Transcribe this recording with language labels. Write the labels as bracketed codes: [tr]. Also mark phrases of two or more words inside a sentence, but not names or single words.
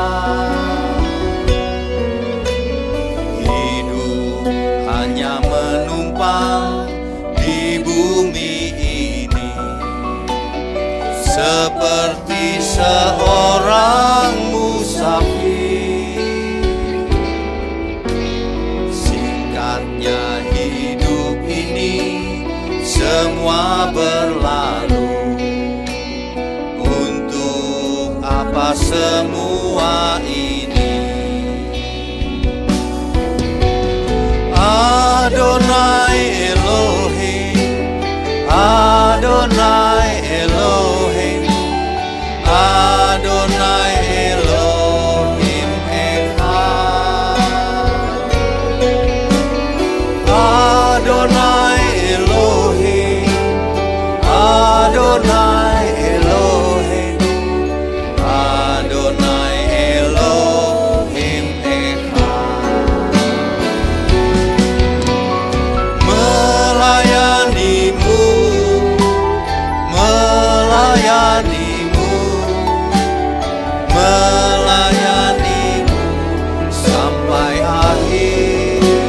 [id] Hidup hanya menumpang di bumi ini, seperti seorang musafir. Singkatnya hidup ini semua berlalu. Untuk apa semua ini? [he] אדני אלהים אדני אלהים אדני אלהים אחד. אדני אלהים אדני אלהים אדני אלהים אחד. [id] Melayanimu, melayanimu, melayanimu sampai akhir.